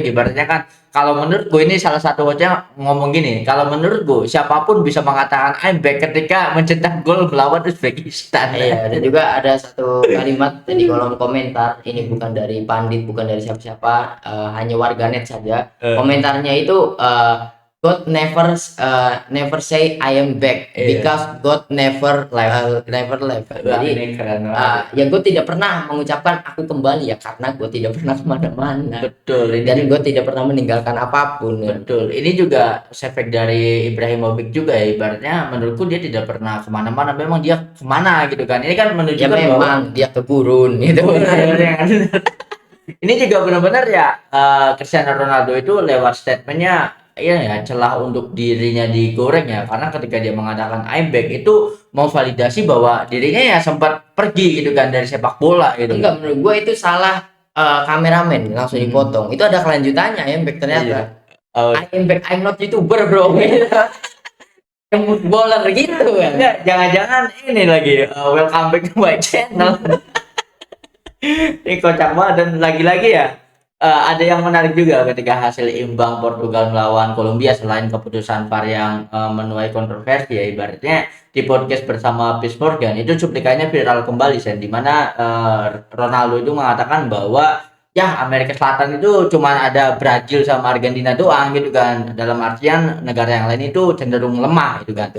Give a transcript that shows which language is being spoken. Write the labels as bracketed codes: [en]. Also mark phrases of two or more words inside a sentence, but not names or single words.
[id] Ibaratnya kan kalau menurut gue ini salah satu hostnya ngomong gini, kalau menurut gue siapapun bisa mengatakan [en] I'm back [id] ketika mencetak gol melawan Uzbekistan. Iya, dan juga ada satu kalimat di kolom komentar, ini bukan dari pandit, bukan dari siapa-siapa, hanya warganet saja. Komentarnya itu [en] God never say I am back [id] Iya. [en] because God never left. [id] Wah, Jadi ini keren banget. ya gue tidak pernah mengucapkan aku kembali ya, karena gue tidak pernah kemana-mana Betul, ini dan gue tidak pernah meninggalkan apapun ya. betul. Ini juga efek dari Ibrahimovic juga ya. Ibaratnya menurutku dia tidak pernah kemana-mana. Memang dia kemana gitu kan. Ini kan Ya menunjukkan bahwa memang dia ke gurun gitu. ini juga benar-benar ya Cristiano Ronaldo itu lewat statementnya ya celah untuk dirinya digoreng ya, karena ketika dia mengatakan [en] I'm back [id] itu mau validasi bahwa dirinya ya sempat pergi gitu kan dari sepak bola gitu. Enggak, menurut gue itu salah kameramen, langsung dipotong. Itu ada kelanjutannya ya, back ternyata. Iya. Oh, [en] I am back, I'm not YouTuber bro. [id] Yang footballer gitu kan. enggak, jangan-jangan ini lagi [en] welcome back to my channel. [id] Ini kocak banget dan lagi-lagi ya ada yang menarik juga ketika hasil imbang Portugal melawan Kolombia selain keputusan VAR yang menuai kontroversi ya, ibaratnya di podcast bersama Piers Morgan itu cuplikannya viral kembali Sen, di mana Ronaldo itu mengatakan bahwa ya Amerika Selatan itu cuma ada Brazil sama Argentina doang gitu kan, dalam artian negara yang lain itu cenderung lemah gitu kan.